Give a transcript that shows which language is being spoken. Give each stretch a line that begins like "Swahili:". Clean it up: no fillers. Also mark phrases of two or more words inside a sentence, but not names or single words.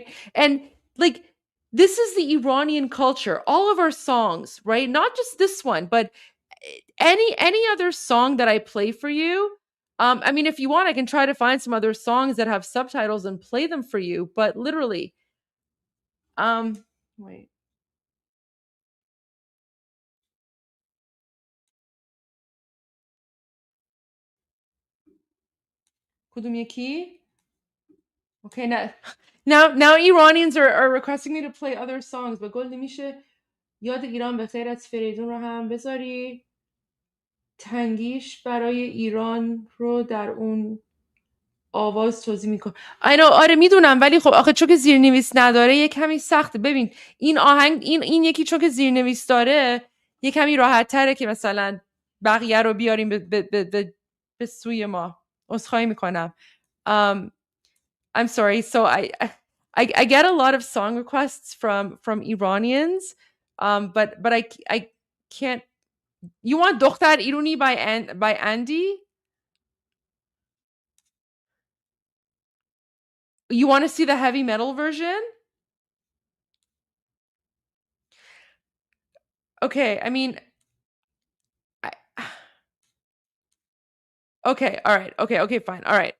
English: And like this is the Iranian culture. All of our songs, right? Not just this one, but any other song that I play for you. I mean, if you want, I can try to find some other songs that have subtitles and play them for you. But literally, wait.
Persian: کدوم یکی؟
English: Okay, now Iranians are requesting me to play other songs, but
Persian: Goldie میشه یاد ایران به خیر از فریدون رو هم بذاری، تنگیش برای ایران رو در اون آواز توضیح میکن. آره میدونم، ولی خب آخه چون که زیرنویس نداره یه کمی سخته. ببین این آهنگ این یکی چون که زیرنویس داره یه کمی راحت تره که مثلا بقیه رو بیاریم به سوی ما. عذرخواهی میکنم.
English: I'm sorry. So I get a lot of song requests from Iranians, but I can't. You want دختر ایرانی by Andy? You want to see the heavy metal version? Okay, I mean, okay, all right, okay, fine, all right.